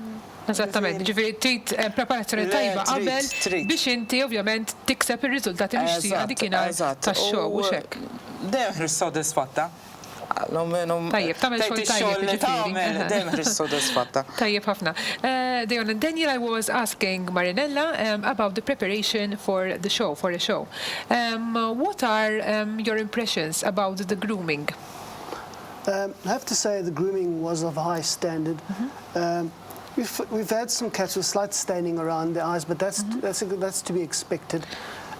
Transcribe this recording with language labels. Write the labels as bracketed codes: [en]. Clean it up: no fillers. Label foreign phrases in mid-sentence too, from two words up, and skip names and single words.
[mt] Eżattament, ġifieri trid preparazzjoni tajba qabel biex inti ovvjament tikseb ir-riżultati mixtieqa dikinhar tax-show u hekk. Dejjem ħris sodisfatta. Tajjeb, tagħmel xogħol tajjeb. Dejjem ħris sodisfatta. Tajjeb ħafna. [en] Daniel, I was asking Marinella about the preparation for the show, for a show. What are your impressions about the grooming? I have to say the grooming was of high standard. We've had some cats with slight staining around their eyes, but that's to be expected.